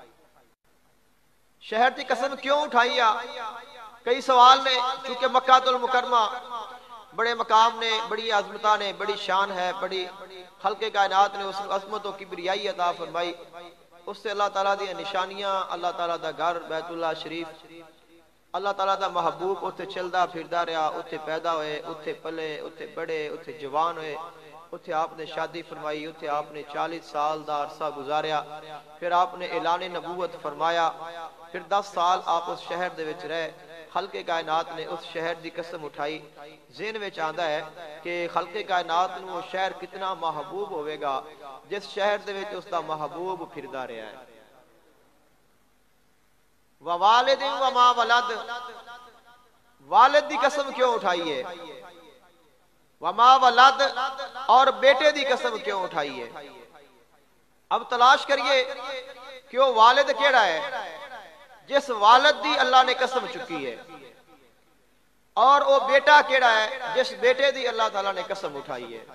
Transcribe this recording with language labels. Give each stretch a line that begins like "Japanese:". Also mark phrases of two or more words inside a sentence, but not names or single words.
Punjabi: شہر دی قسم کیوں اٹھائی؟ کئی سوال نے. چونکہ مکہ المکرمہ بڑے مقام نے، بڑی عظمتہ نے، بڑی شان ہے، بڑی خالق کائنات نے اس عظمت و کبریائی عطا فرمائی. اس سے اللہ تعالیٰ دی نشانیاں، اللہ تعالیٰ دا گھر بیت اللہ شریف، اللہ تعالیٰ دا محبوب اتھے چلدا پھردا رہا، اتھے پیدا ہوئے، اتھے پلے، اتھے بڑے، اتھے جوان ہوئے، اتھے آپ نے شادی فرمائی، اتھے آپ نے 40 سال دا عرصہ گزاریا، پھر آپ نے اعلان نبوت فرمایا، پھر 10 سال آپ اس شہر دے وچ رہے. خالق کائنات نے اس شہر دی قسم اٹھائی. ذہن وچ آندا ہے کہ خالق کائنات نو وہ شہر کتنا محبوب ہوئے گا جس شہر دے وچ اس دا محبوب پھردا رہا ہے.
Arabic: ووالد وما ولد،
Punjabi: والد دی قسم کیوں اٹھائی ہے؟
Arabic: وما ولد،
Punjabi: اور بیٹے دی قسم کیوں اٹھائی ہے؟ اب تلاش کریے کہ وہ والد کیڑا ہے جس والد دی اللہ نے قسم چکی ہے، اور وہ بیٹا کیڑا ہے جس بیٹے دی اللہ تعالیٰ نے قسم اٹھائی ہے.